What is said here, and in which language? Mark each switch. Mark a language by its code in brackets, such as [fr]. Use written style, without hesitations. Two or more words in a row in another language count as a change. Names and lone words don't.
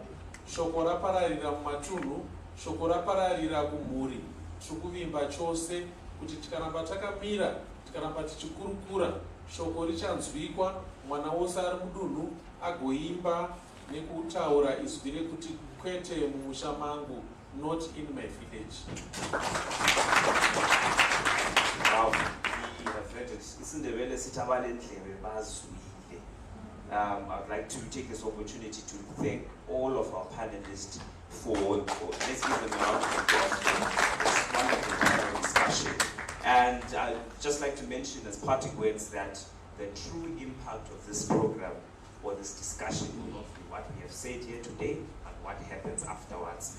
[sn] Shoko rapararira mumatunhu, shoko rapararira kumhuri, tiri kuvimba chose kuti tikaramba takamira, tikaramba tichikurukura, shoko richanzwikwa, mwana wose ari mudunhu agoimba nekutaura izwi rekuti kwete mumusha mangu, [en] not in my village. Wow, we have heard it. [nd] Isindebele sithi abalendlebe bazwile. [en] I'd like to take this opportunity to thank all of our panelists for let's give them a round of applause for this wonderful panel discussion. And I'd just like to mention as parting words that the true impact of this program or this discussion will not be what we have said here today, but what happens afterwards.